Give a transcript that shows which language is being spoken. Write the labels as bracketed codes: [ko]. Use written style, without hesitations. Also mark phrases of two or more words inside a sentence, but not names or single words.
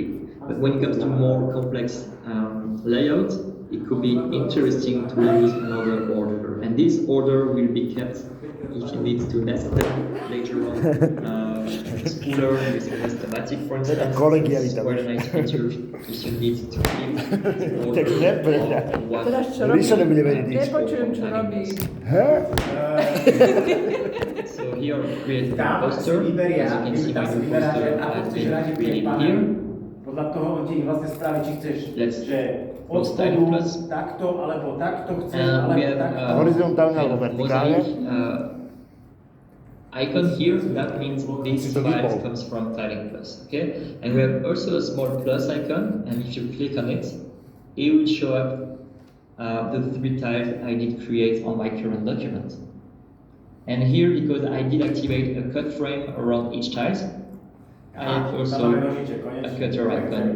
[en] But when it comes to more complex layout, it could be interesting to use another order. And this order will be kept if you need to nest them later on. Spooler using this thematic, for instance, is quite a nice feature if you need to keep order of what [sk] Nepočujem, čo robí. [en] So here we create a poster. As you can see, my new poster has been created here. [sk] Podľa toho on ti vlastne spraví, či chceš, že od spodu takto, alebo takto chceš, alebo takto. Horizontálne alebo vertikálne. [en] Icon here, that means this file comes from Tiling Plus, okay? And we have also a small plus icon, and if you click on it, it will show up the 3 tiles I did create on my current document. And here, because I did activate a cut frame around each tile, I have also a cutter icon.